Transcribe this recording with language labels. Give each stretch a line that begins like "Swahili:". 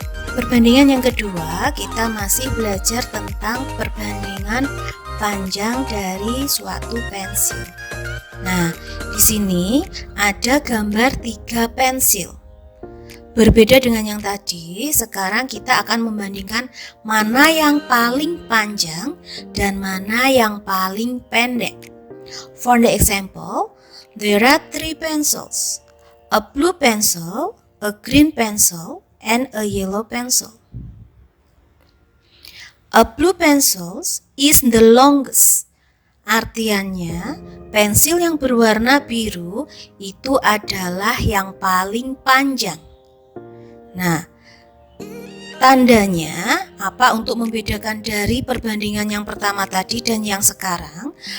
Indonesian: Perbandingan yang kedua, kita masih belajar tentang perbandingan panjang dari suatu pensil. Nah, di sini ada gambar 3 pensil. Berbeda dengan yang tadi, sekarang kita akan membandingkan mana yang paling panjang dan mana yang paling pendek.
English: For the example, there are 3 pencils. A blue pencil, a green pencil, and a yellow pencil. A blue pencil is the longest.
Indonesian: Artinya, pensil yang berwarna biru itu adalah yang paling panjang. Nah, tandanya apa untuk membedakan dari perbandingan yang pertama tadi dan yang sekarang?